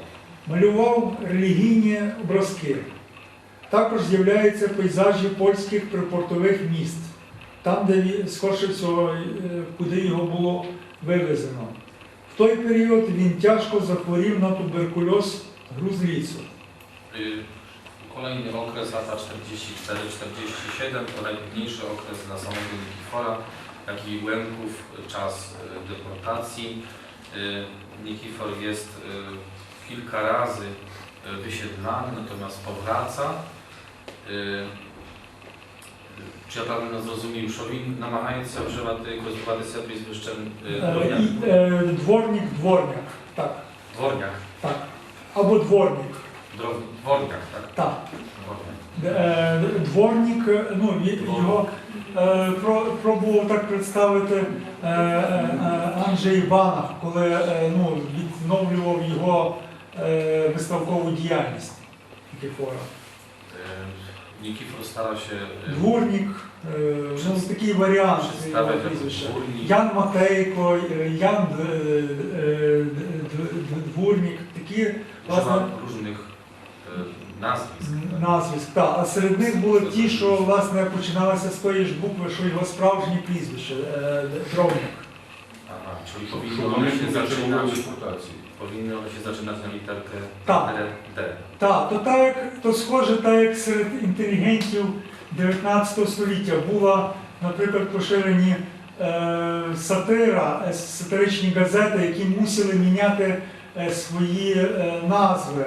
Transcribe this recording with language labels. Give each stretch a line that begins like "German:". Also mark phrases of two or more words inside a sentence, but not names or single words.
Ukrainian: Малював релігійні образки. Також з'являються пейзажі польських припортових міст, там, де, скорше всього, куди його було вивезено. В той період він тяжко захворів на туберкульоз грузліцу.
Polish: Kolejny okres, lata 44-47, to najtrudniejszy okres dla samego Nikifora, jak i Łemków, czas deportacji. Nikifor jest kilka razy wysiedlany, natomiast powraca.
Ukrainian: Чи я правильно зрозумів, що він намагається вживати, користуватися прізвищем Дворняк? Дворник, дворняк, так. Дворняк. Так. Або дворник. Дворняк, так? Так. Дворняк. Дворник, ну, його пробував так представити Анджей Банах, коли відновлював його виставкову діяльність Никифора.
Polish: Nikifor stara się
Ukrainian: Дворник, ну, такий варіант його прізвища. Ян Матейко, Ян Дворник, такі, власне,
Polish: różnych назwisk.
Ukrainian: Так, а серед них були ті, що, власне, починалися з тої ж букви, що його справжнє прізвище Дровняк.
Polish: Aha, czyli powinny one się zaczynać na literkę D.
Ukrainian: Так, то схоже, так як серед інтелігентів 19 століття була, наприклад, поширені сатиричні газети, які мусили міняти свої назви.